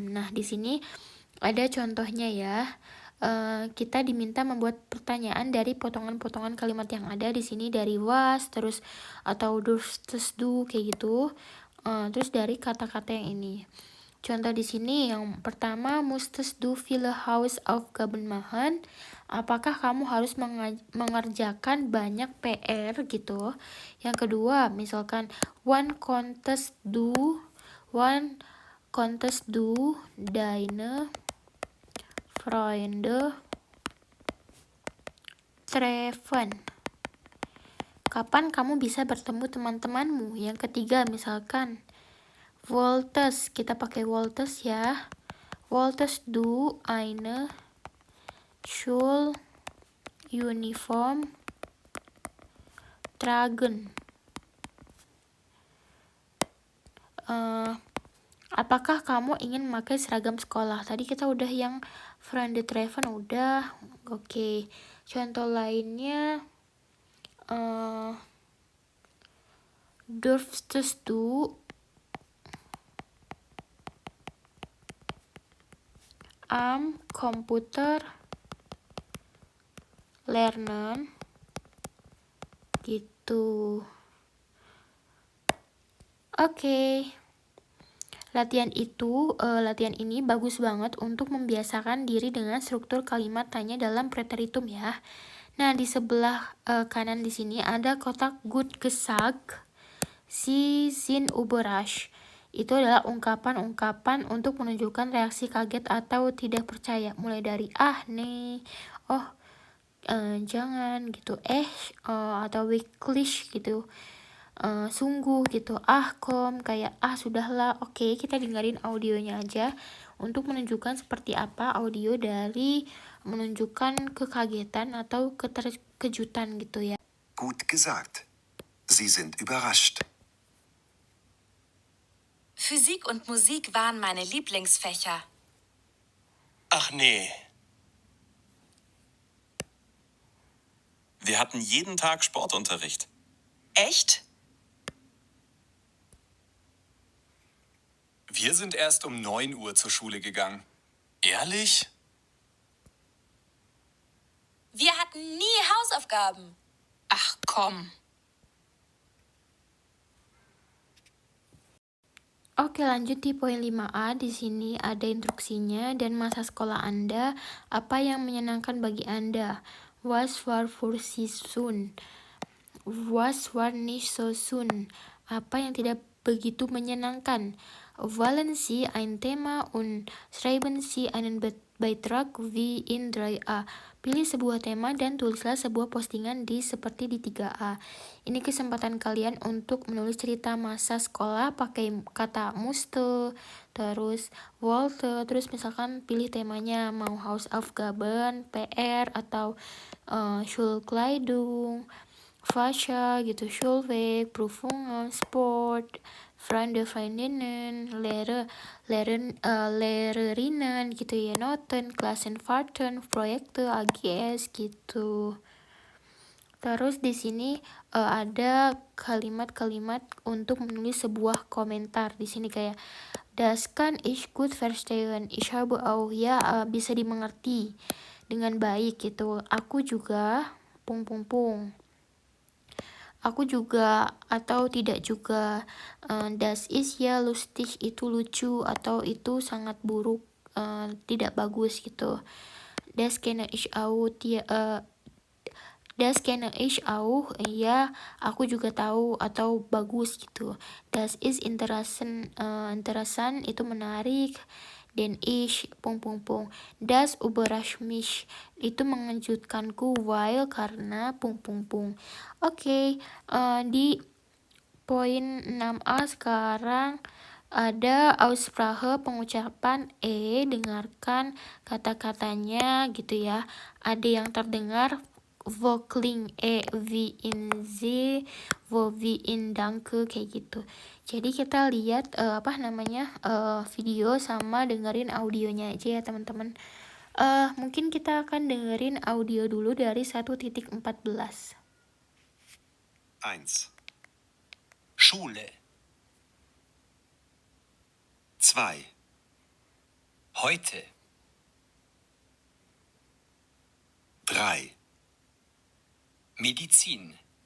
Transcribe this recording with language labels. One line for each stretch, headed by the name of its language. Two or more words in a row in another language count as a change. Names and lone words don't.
Indonesian: Nah, di sini ada contohnya ya. Kita diminta membuat pertanyaan dari potongan-potongan kalimat yang ada di sini, dari was terus atau
German: durftes du
Indonesian: kayak gitu. Terus dari kata-kata yang ini. Contoh di sini yang pertama,
German: musstest du viele Hausaufgaben machen?
Indonesian: Apakah kamu harus mengerjakan banyak PR gitu. Yang kedua, misalkan
German: wann konntest du deine Freunde treffen?
Indonesian: Kapan kamu bisa bertemu teman-temanmu? Yang ketiga, misalkan wolltest, kita pakai wolltest ya.
German: Wolltest du eine Schuluniform tragen?
Indonesian: Apakah kamu ingin memakai seragam sekolah? Tadi kita udah yang
German: Freunde treffen
Indonesian: udah. Oke. Contoh lainnya,
German: durftest du am Computer lernen?
Indonesian: Gitu. Oke. Latihan ini bagus banget untuk membiasakan diri dengan struktur kalimat tanya dalam preteritum ya. Nah, di sebelah kanan di sini ada kotak
German: gut gesagt, Sie sind überrascht.
Indonesian: Itu adalah ungkapan-ungkapan untuk menunjukkan reaksi kaget atau tidak percaya. Mulai dari nih, oh, jangan gitu, atau wirklich gitu. Sungguh gitu, kom, kayak sudahlah. Oke, kita dengerin audionya aja untuk menunjukkan seperti apa audio dari menunjukkan kekagetan atau keterkejutan gitu ya.
German: Gut gesagt. Sie sind überrascht. Physik und Musik waren meine Lieblingsfächer. Ach nee. Wir hatten jeden Tag Sportunterricht. Echt? Wir sind erst um 9 Uhr zur Schule gegangen. Ehrlich? Wir hatten nie Hausaufgaben. Ach komm.
Indonesian: Oke, lanjut di poin 5A. Di sini ada instruksinya dan masa sekolah Anda. Apa yang menyenangkan bagi Anda?
German: Was war für Sie schön? Was war nicht so schön?
Indonesian: Apa yang tidak begitu menyenangkan?
German: Wählen Sie ein Thema und schreiben Sie einen Beitrag wie in 3a.
Indonesian: Pilih sebuah tema dan tulislah sebuah postingan seperti di 3a. Ini kesempatan kalian untuk menulis cerita masa sekolah pakai kata musste, terus wollte, terus misalkan pilih temanya mau Hausaufgaben, PR, atau Schulkleidung, Fascha gitu,
German: Schulweg, Prüfungen, Sport, Freunde, Freundinnen, Lehrerinnen gitu ya, Noten, Klassenfahrten, Projekte, AGS gitu.
Indonesian: Terus di sini ada kalimat-kalimat untuk menulis sebuah komentar. Di sini kayak
German: das kann ich gut verstehen. Ich habe auch
Indonesian: ya, bisa dimengerti dengan baik gitu. Aku juga Aku juga atau tidak juga.
German: Das ist ja lustig
Indonesian: itu lucu atau itu sangat buruk, tidak bagus gitu.
German: Das kenne ich auch, das kenne ich auch,
Indonesian: ya aku juga tahu atau bagus gitu.
German: Das ist interessant
Indonesian: itu menarik.
German: Den ich das überrascht mich
Indonesian: itu mengejutkanku, while karena Oke, di poin 6A sekarang ada Aussprache, pengucapan dengarkan kata-katanya gitu ya. Ada yang terdengar
German: wo klingt wie in sie, wo wie in danke,
Indonesian: kayak gitu. Jadi kita lihat video sama dengerin audionya aja ya teman-teman. Mungkin kita akan dengerin audio dulu dari 1.14.
German: 1, Schule. 2, Heute. 3, Medizin.